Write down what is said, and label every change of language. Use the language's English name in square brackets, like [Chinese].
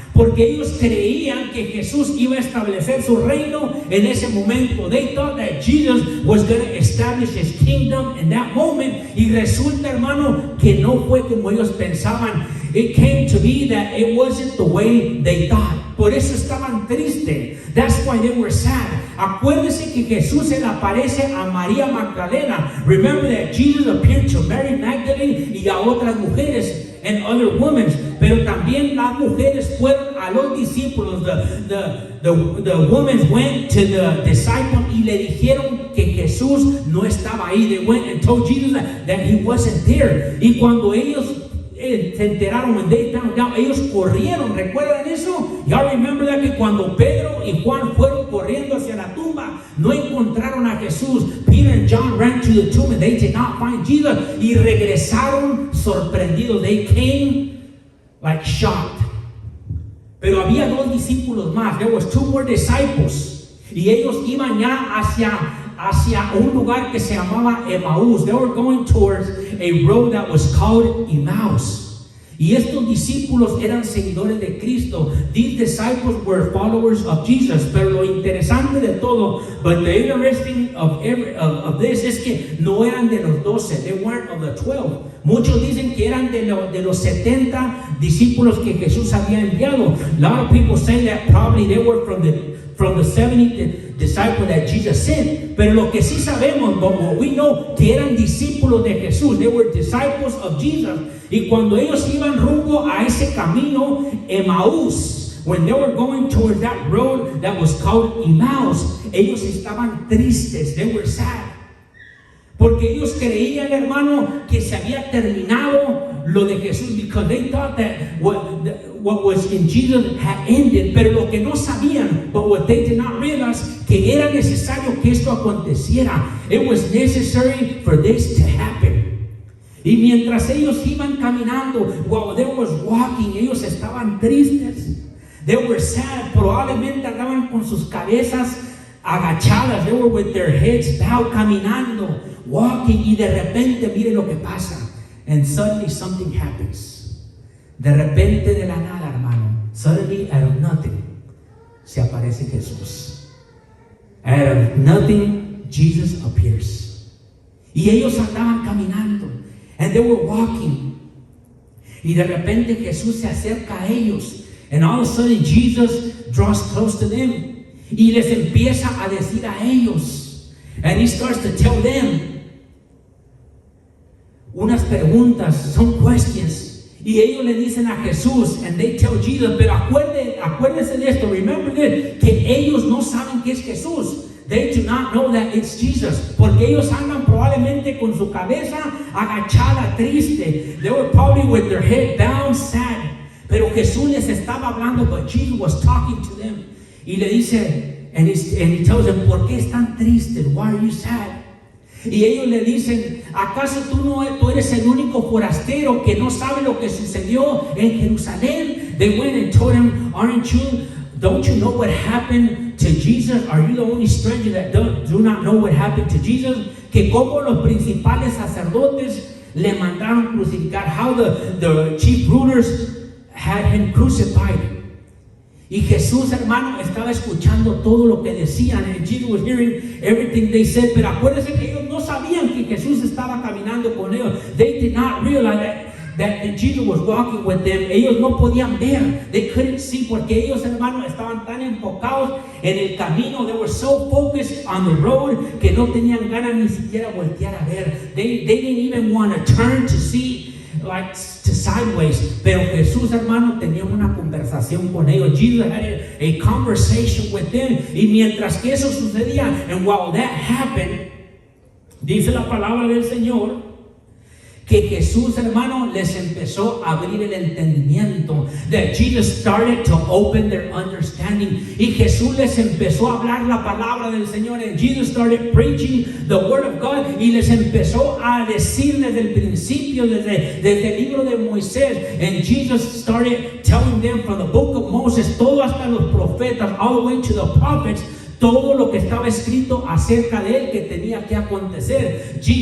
[Spanish] Porque ellos creían que Jesús iba a establecer su reino en ese momento. [English] They thought that Jesus was going to establish his kingdom in that moment. [Spanish] Y resulta, hermano, que no fue como ellos pensaban. [English] It came to be that it wasn't the way they thought. [Spanish] Por eso estaban tristes. [English] That's why they were sad. [Spanish] Acuérdese que Jesús se le aparece a María Magdalena. [English] Remember that Jesus appeared to Mary Magdalene [Spanish] y a otras mujeres [English] and other women. [Spanish] Pero también las mujeres fueron a los discípulos. [English] The women went to the disciples [Spanish] y le dijeron que Jesús no estaba ahí. [English] They went and told Jesus that he wasn't there. [Spanish] Y cuando ellos se enteraron, [English] when they found out, [Spanish] ellos corrieron. ¿Recuerdan eso? [English] Y'all remember that, [Spanish] que cuando Pedro y Juan fueron corriendo hacia la tumba, no encontraron a Jesús. [English] Peter and John ran to the tomb and they did not find Jesus. [Spanish] Y regresaron sorprendidos. [English] They came like shocked. [Spanish] Pero había 2 discípulos más. [English] There was 2 more disciples. [Spanish] Y ellos iban ya hacia un lugar que se llamaba Emmaus. [English] They were going towards a road that was called Emmaus. [Spanish] Y estos discípulos eran seguidores de Cristo. [English] These disciples were followers of Jesus. [Spanish] Pero lo interesante de todo, [English] but the interesting of this, [Spanish] es que no eran de los 12. [English] They weren't of the 12. [Spanish] Muchos dicen que eran de los 70 discípulos que Jesús había enviado. [English] A lot of people say that probably they were from the 70 disciples that Jesus sent. [Spanish] Pero lo que sí sabemos, [English] but what we know, [Spanish] que eran discípulos de Jesús. [English] They were disciples of Jesus. [Spanish] Y cuando ellos iban rumbo a ese camino, Emmaus, [English] when they were going towards that road that was called Emmaus, [Spanish] ellos estaban tristes, [English] they were sad. [Spanish] Porque ellos creían, hermano, que se había terminado lo de Jesús, [English] because they thought that what was in Jesus had ended. [Spanish] Pero lo que no sabían, [English] but what they did not realize, [Spanish] que era necesario que esto aconteciera. [English] It was necessary for this to happen. [Spanish] Y mientras ellos iban caminando, [English] while they was walking, [Spanish] ellos estaban tristes. [English] They were sad. [Spanish] Probablemente andaban con sus cabezas agachadas. [English] They were with their heads bowed, [Spanish] caminando, [English] walking, [Spanish] y de repente mire lo que pasa. [English] And suddenly something happens. [Spanish] De repente, de la nada, hermano, [English] suddenly out of nothing, [Spanish] se aparece Jesús. [English] Out of nothing, Jesus appears. [Spanish] Y ellos andaban caminando, [English] and they were walking. [Spanish] Y de repente Jesús se acerca a ellos, [English] and all of a sudden Jesus draws close to them. [Spanish] Y les empieza a decir a ellos, [English] and he starts to tell them [Spanish] unas preguntas, [English] some questions. [Spanish] Y ellos le dicen a Jesús, [English] and they tell Jesus, [Spanish] pero acuérdense de esto, [English] remember this, [Spanish] que ellos no saben que es Jesús. [English] They do not know that it's Jesus. [Spanish] Porque ellos andan probablemente con su cabeza agachada, triste. [English] They were probably with their head down, sad. [Spanish] Pero Jesús les estaba hablando, [English] but Jesus was talking to them. [Spanish] Y le dice, [English] and he tells them, [Spanish] ¿por qué están tristes? [English] Why are you sad? [Spanish] Y ellos le dicen, ¿acaso tú eres el único forastero que no sabe lo que sucedió en Jerusalén? [English] They went and told him, don't you know what happened to Jesus? Are you the only stranger that do not know what happened to Jesus? [Spanish] Que como los principales sacerdotes le mandaron crucificar, [English] how the chief rulers had him crucified. [Spanish] Y Jesús, hermano, estaba escuchando todo lo que decían, [English] and Jesus was hearing everything they said. [Spanish] Pero acuérdense que ellos no sabían que Jesús estaba caminando con ellos. [English] They did not realize that Jesus was walking with them. [Spanish] Ellos no podían ver, [English] they couldn't see, [Spanish] porque ellos, hermano, estaban tan enfocados en el camino. [English] They were so focused on the road [Spanish] que no tenían ganas ni siquiera voltear a ver. [English] They didn't even want to turn to see, like to sideways. [Spanish] Pero Jesús, hermano, tenía una conversación con ellos. [English] Jesus had a conversation with them. [Spanish] Y mientras que eso sucedía, [English] and while that happened, [Spanish] dice la palabra del Señor que Jesús, hermano, les empezó a abrir el entendimiento. [English] That Jesus started to open their understanding. [Spanish] Y Jesús les empezó a hablar la palabra del Señor. [English] And Jesus started preaching the word of God. [Spanish] Y les empezó a decir desde el principio, desde el libro de Moisés. [English] And Jesus started telling them from the book of Moses, [Spanish] todo hasta los profetas, [English] all the way to the prophets, [Spanish] todo lo que estaba escrito acerca de él que tenía que acontecer.